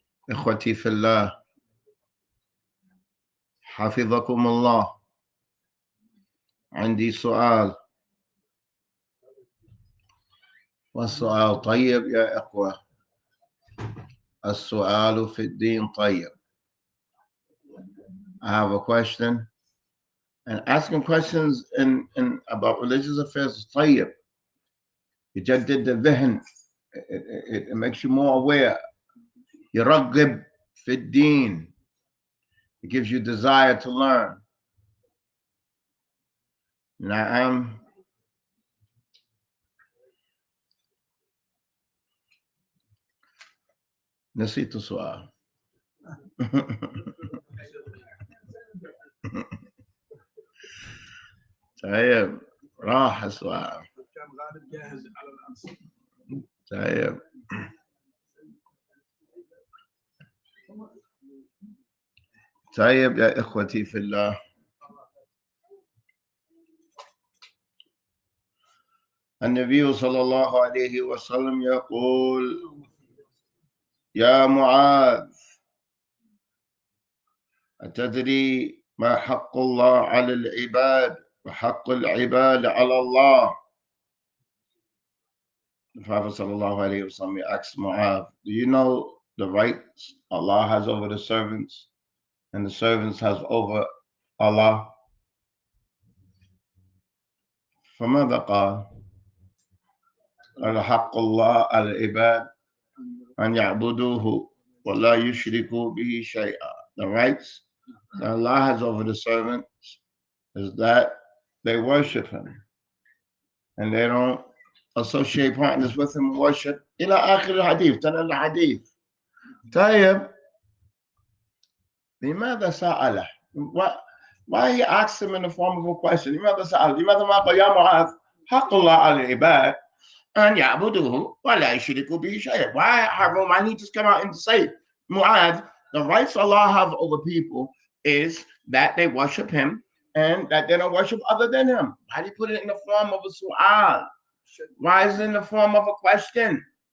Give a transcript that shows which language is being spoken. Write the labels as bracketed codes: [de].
[ar] إخوتي في الله، حفظكم الله. عندي سؤال، والسؤال طيب يا إخوة. السؤال في الدين طيب. [en] I have a question, and asking questions in about religious affairs is طيب. [ar] يجدد الذهن. [en] It makes you more aware. [ar] يرغب في الدين. [en] It gives you desire to learn. [ar] نعم. نسيت السؤال. طيب، راح السؤال. كان غالب جاهز على الأنصار. طيب، طيب يا إخوتي في الله، النبي صلى الله عليه وسلم يقول: يا معاذ، أتدري ما حق الله على العباد وحق العباد على الله؟ [en] The Prophet sallallahu alayhi wa sallam asked Mu'adh, do you know the rights Allah has over the servants and the servants has over Allah? [ar] فماذا قال؟ قال حق الله على العباد أن يعبدوه ولا يشركوا به شيئا. [en] The rights that Allah has over the servants is that they worship Him and they don't associate partners with Him in worship. [ar] إلى آخر الحديث. تنال الحديث. طيب، لماذا سأله؟ [en] Why he asked him in the form of a question? [ar] لماذا سأله؟ لماذا ما قال يا معاذ حق الله على العباد أن يعبدوه ولا يشركوا به شيئا? [en] Why he just come out and say, Mu'adh, the rights Allah have over people is that they worship Him and that they don't worship other than Him. Why did he put it in the form of a su'al? Why is it in the form of a question?